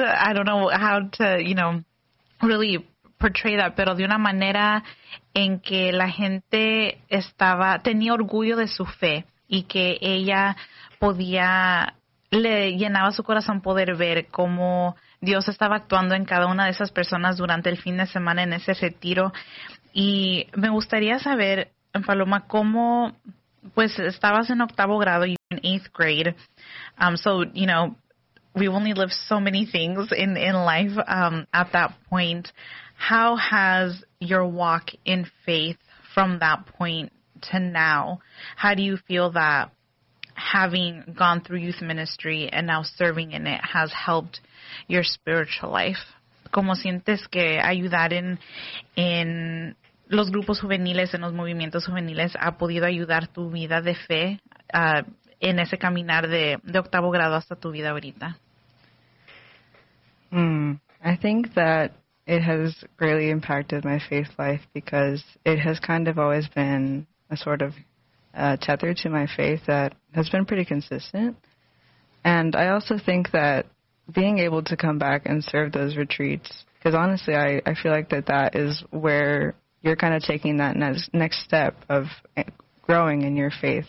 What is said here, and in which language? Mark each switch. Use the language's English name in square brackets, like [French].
[English] I don't know how to, you know, really portray that, [Spanish] pero de una manera en que la gente tenía orgullo de su fe y que ella podía, le llenaba su corazón poder ver cómo Dios estaba actuando en cada una de esas personas durante el fin de semana en ese retiro. Y me gustaría saber, Paloma, cómo, pues, estabas en octavo grado y [English] in eighth grade. So, you know, we only live so many things in life at that point. How has your walk in faith from that point to now? How do you feel that having gone through youth ministry and now serving in it has helped your spiritual life? [Spanish] ¿Cómo sientes que ayudar en los grupos juveniles, en los movimientos juveniles, ha podido ayudar tu vida de fe en ese caminar de octavo grado hasta tu vida ahorita? [English] I think that it has greatly impacted my faith life because it has kind of always been a sort of tether to my faith that has been pretty consistent. And I also think that being able to come back and serve those retreats, because honestly, I feel like that is where you're kind of taking that next step of growing in your faith.